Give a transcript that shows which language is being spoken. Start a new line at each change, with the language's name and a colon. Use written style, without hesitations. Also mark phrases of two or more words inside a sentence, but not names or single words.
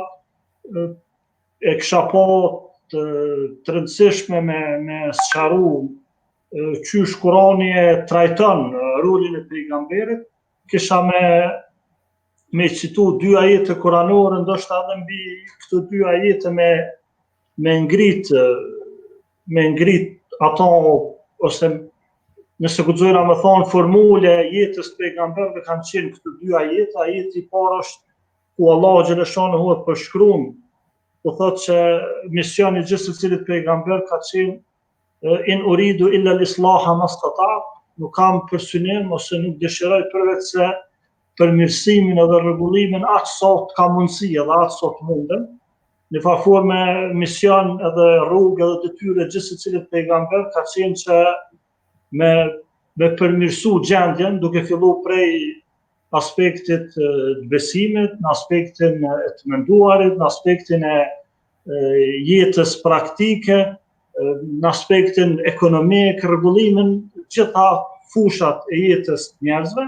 Albanian: e kisha pa të rëndësishme me sqaru qysh Kurani e trajton rolin e pejgamberit, kisha me citu dy ajete kuranore, ndoshta edhe mbi këto dy ajete me ngrit ato, ose nëse guxojna me thonë formule jetës pejgamberëve kanë qenë këto dy ajete. Ajeti i parë është ku Allahu xhaleshanuhu e përshkruan, do thotë që misioni i gjithë secilit pejgamber ka qenë
Arabic: إن أريد إلا الإصلاح ما استطعت,
Albanian: nuk kam për synim ose nuk dëshiroj përveç se përmirësimin edhe rregullimin aq sa të kam mundësi edhe aq sa të mundem. Në formë mision edhe rrugë edhe detyrë gjithë secilit pejgamber ka qenë që me përmirësu gjendjen, duke filluar prej aspektit të besimit, në aspektin e të menduarit, në aspektin e jetës praktike, në aspektin ekonomik, rregullimin gjitha fushat e jetës njerëzve.